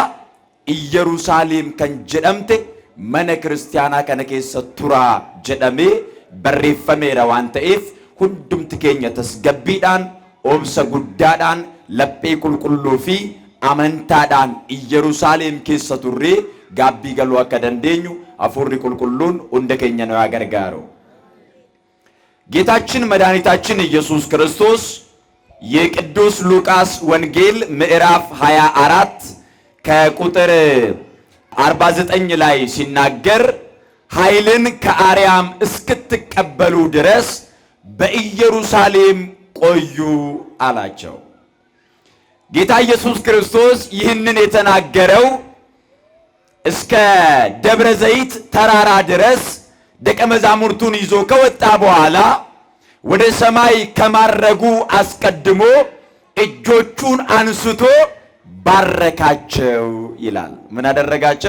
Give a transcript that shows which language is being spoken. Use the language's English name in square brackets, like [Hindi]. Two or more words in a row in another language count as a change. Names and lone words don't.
[Oromo] Yerusaalem kan jedhamte mana kiristaanaa kana keessa turaa jedhamee barreeffameera waan ta'eef hundumti keenya tasgabbiidhaan obsa guddaadhaan laphee qulqulluu fi amantaadhaan Yerusaalem keessa turree gaabbii galuu akka dandeenyu Hafuurri Qulqulluun hunda keenya nu haa gargaaru። [Amharic] ጌታችን መድኃኒታችን ኢየሱስ ክርስቶስ የቅዱስ ሉቃስ ወንጌል ምዕራፍ 24 ከቁጥር 49 ላይ ሲናገር ኃይልን ከአርያም እስክትቀበሉ ድረስ በኢየሩሳሌም ቆዩ አላቸው። ጌታ ኢየሱስ ክርስቶስ ይህንን የተናገረው እስከ ደብረ ዘይት ተራራ ድረስ ደቀ መዛሙርቱን ይዞ ከወጣ በኋላ ወደ ሰማይ ከማረጉ አስቀድሞ እጆቹን አንስቶ ባረካቸው ይላል። ምን አደረጋቸው?